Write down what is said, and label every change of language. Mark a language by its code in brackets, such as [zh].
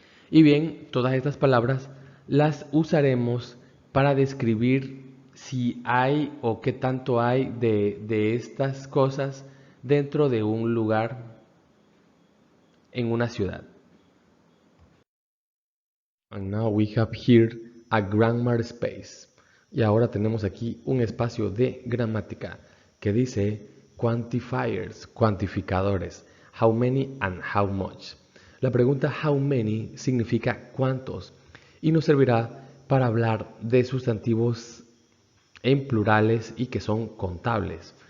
[es] Y bien, todas estas palabras las usaremos para describir si hay o qué tanto hay de estas cosas dentro de un lugar, en una ciudad. [en] And now we have here a grammar space. [es] Y ahora tenemos aquí un espacio de gramática que dice quantifiers, cuantificadores, [en] how many and how much. [es] La pregunta how many significa cuántos y nos servirá para hablar de sustantivos en plurales y que son contables.